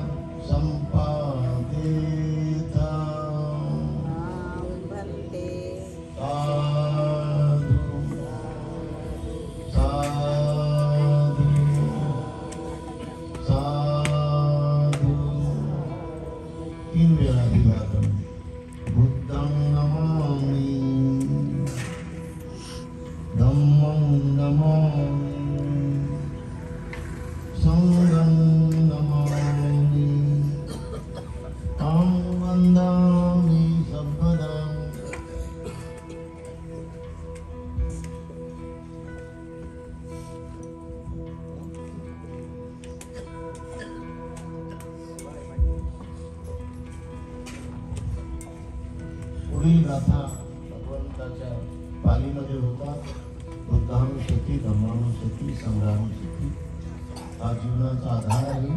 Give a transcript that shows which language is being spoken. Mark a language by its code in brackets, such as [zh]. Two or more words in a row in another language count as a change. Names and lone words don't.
[pi] सम्पादेत साधु साधु साधु [mr] तीन वेळा अभिवादन [pi] बुद्धं नमामि धम्मं नमामि संघं नमामि तं वन्दामि सर्वदा [mr] पुढील गाथा भगवंताच्या पालीमध्ये होता बुद्धानुस्मृती धम्मानुस्मृती संग्रामस्मृती हा जीवनाचा आधार आहे.